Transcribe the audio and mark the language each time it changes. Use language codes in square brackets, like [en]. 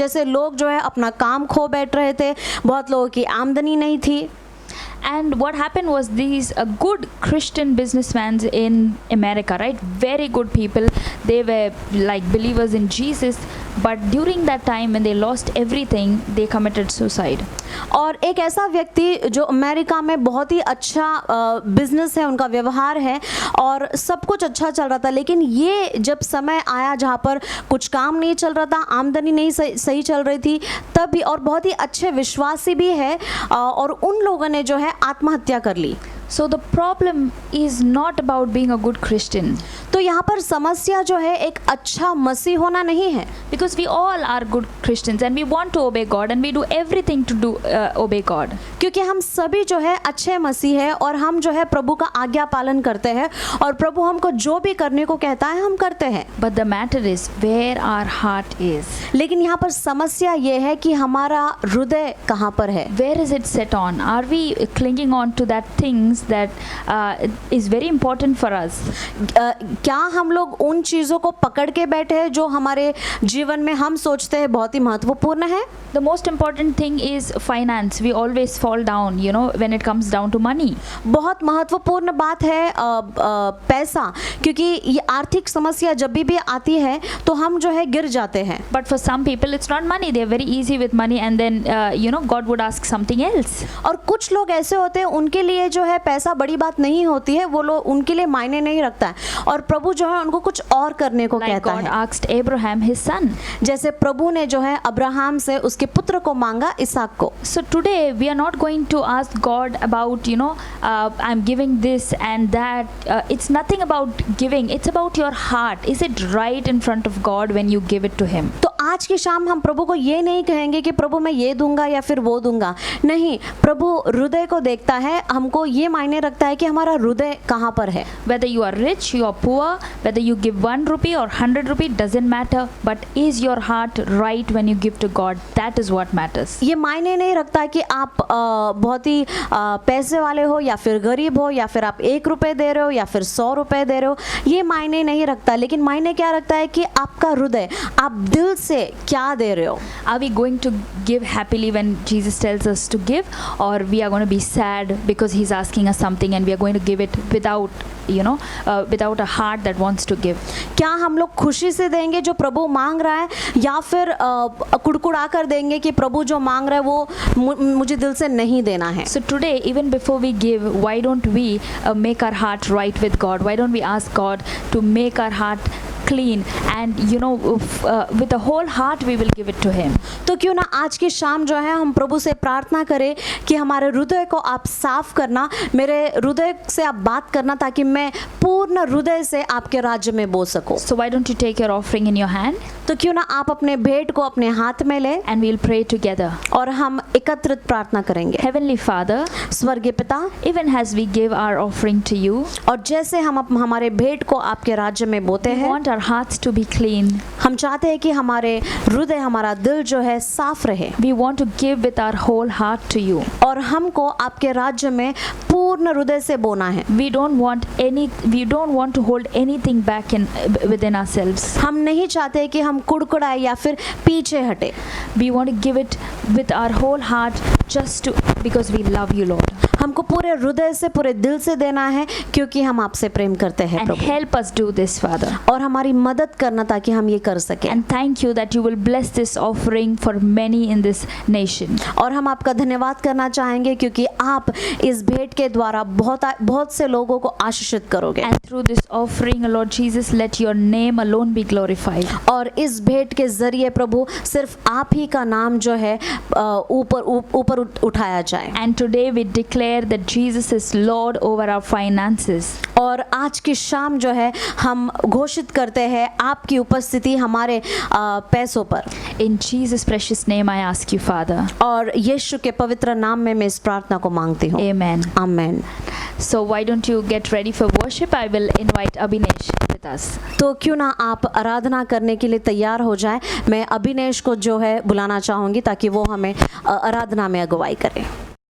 [hi] जैसे लोग जो है अपना काम खो बैठ रहे थे, बहुत लोगों की आमदनी नहीं थी. [en] And what happened was these good Christian businessmen in America, right? Very good people. They were like believers in Jesus. But during that time when they lost everything, they committed suicide. [hi] और एक ऐसा व्यक्ति जो America में बहुत ही अच्छा business है, उनका व्यवहार है और सब कुछ अच्छा चल रहा था, लेकिन ये जब समय आया जहाँ पर कुछ काम नहीं चल रहा था, आमदनी नहीं सही चल रही थी, तभी और बहुत ही अच्छे विश्वासी भी है और उन लोगों ने जो है आत्महत्या कर ली. [en] So the problem is not about being a good Christian. [hi] तो यहाँ पर समस्या जो है एक अच्छा मसीह होना नहीं है. [en] Because we all are good Christians and we want to obey God and we do everything to do obey God. [hi] क्योंकि हम सभी जो है अच्छे मसीह है और हम जो है प्रभु का आज्ञा पालन करते हैं और प्रभु हमको जो भी करने को कहता है हम करते हैं. [en] But the matter is where our heart is. [hi] लेकिन यहाँ पर समस्या ये है कि हमारा हृदय कहाँ पर है. [en] Where is it set on? Are we clinging on to that things that is very important for us? [hi] क्या हम लोग उन चीज़ों को पकड़ के बैठे हैं जो हमारे जीवन में हम सोचते हैं बहुत ही महत्वपूर्ण है. [en] The most important thing is finance. We always fall down, when it comes down to money. [hi] बहुत महत्वपूर्ण बात है पैसा, क्योंकि ये आर्थिक समस्या जब भी आती है तो हम जो है गिर जाते हैं. [en] But for some people it's not money. They are very easy with money and then God would ask something else. [hi] और कुछ लोग ऐसे होते हैं उनके लिए जो है पैसा बड़ी बात नहीं होती है, वो लोग उनके लिए मायने नहीं रखता है और प्रभु जो है उनको कुछ और करने को कहता [en] God [hi] है. [en] asked Abraham his son. [hi] जैसे प्रभु ने जो है अब्राहम से उसके पुत्र को मांगा, इसहाक को. [en] So today we are not going to ask God about I'm giving this and that. It's nothing about giving. It's about your heart. Is it right in front of God when you give it to Him? [hi] तो आज की शाम हम प्रभु को ये नहीं कहेंगे कि प्रभु मैं ये दूंगा या फिर वो दूंगा. नहीं, प्रभु हृदय को देखता है. हमको ये मायने रखता है कि हमारा हृदय कहाँ पर है. [en] Whether you are rich, you are poor, whether you give 1 rupee or 100 rupee, doesn't matter. But is your heart right when you give to God? That is what matters. [hi] ये मायने नहीं रखता कि आप बहुत ही पैसे वाले हो या फिर गरीब हो या फिर आप 1 रुपए दे रहे हो या फिर 100 रुपए दे रहे हो. ये मायने नहीं रखता, लेकिन मायने क्या रखता है कि आपका हृदय, आप दिल से क्या दे रहे हो. [en] Are we going to give happily when Jesus tells us to give, or we are going to be sad because He's asking us something and we are going to give it without without a heart that wants to give? [hi] क्या हम लोग खुशी से देंगे जो प्रभु मांग रहा है या फिर कुड़कुड़ा कर देंगे कि प्रभु जो मांग रहा है वो मुझे दिल से नहीं देना है. [en] So today, even before we give, why don't we make our heart right with God? Why don't we ask God to make our heart clean and with the whole heart we will give it to Him. [hi] तो क्यों ना आज की शाम जो है हम प्रभु से प्रार्थना करें कि हमारे हृदय को आप साफ करना, मेरे हृदय से आप बात करना ताकि मैं पूर्ण हृदय से आपके राज्य में बोल सकूं. [en] So why don't you take your offering in your hand? [hi] तो क्यों ना आप अपने भेंट को अपने हाथ में लें [en] and we'll pray together. [hi] और हम एकत्रित प्रार्थना करेंगे. [en] Heavenly Father, [hi] स्वर्गीय पिता, [en] even as we give our offering to you, [hi] और जैसे हम हमारे भेंट को आपके राज्य में बोते [en] we [hi] हैं, [en] want our hearts to be clean. [hi] हम चाहते हैं कि हमारे हृदय, हमारा दिल जो है साफ रहे. [en] We want to give with our whole heart to you. [hi] और हमको आपके राज्य में पूर्ण हृदय से बोना है. [en] We don't want to hold anything back within ourselves. [hi] हम नहीं चाहते कि हम कुड़कुड़ाए या फिर पीछे हटे. [en] We want to give it with our whole heart just because we love you, Lord. [hi] हमको हमको पूरे हृदय से पूरे दिल से देना है क्योंकि हम आपसे प्रेम करते हैं [en] And [hi] Prabhu, [en] help us do this, Father. [hi] और हमारी मदद करना ताकि हम ये कर सकें। [en] And thank you that you will bless this offering for many in this nation. [hi] और हम आपका धन्यवाद करना चाहेंगे क्योंकि आप इस भेंट के द्वारा बहुत से लोगों को आशीषित करोगे। [en] And through this offering, Lord Jesus, let your name alone be glorified. [hi] और इस भेंट के जरिए प्रभु सिर्फ आप ही का नाम जो है ऊपर उठाया जाए। [en] And today we declare that Jesus is Lord over our finances. [hi] और आज की शाम जो है हम घोषित करते हैं आपकी उपस्थिति हमारे पैसों पर। [en] In Jesus' precious name I ask you, Father. [hi] और यीशु के पवित्र नाम में मैं इस प्रार्थना को मांगती हूँ। [en] Amen. [hi] Amen. [en] So why don't you get ready for worship? I will invite Abhinesh with us. [hi] तो क्यों ना आप आराधना करने के लिए तैयार हो जाएं। मैं अभिनेश को जो है बुलाना चाहूँगी ताकि वो हमें आराधना में अगुवाई करे।